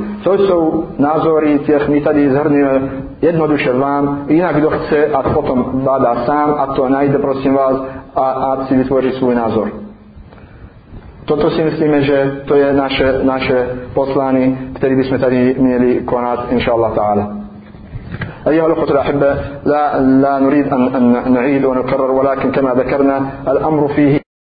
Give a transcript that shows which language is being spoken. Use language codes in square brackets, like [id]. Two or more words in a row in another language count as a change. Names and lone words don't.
[cs] To jsou názory těch, my tady zhrneme jednoduše vám, jinak kdo chce a potom bádá sám a to najde, prosím vás, a si vytvoří svůj názor. Toto si myslíme, že to je naše poslání, které bychom tady měli konat, [ar] إن شاء الله تعالى. أيها الأخوة الأحبة لا نريد أن نعيد ونكرر ولكن كما ذكرنا الأمر فيه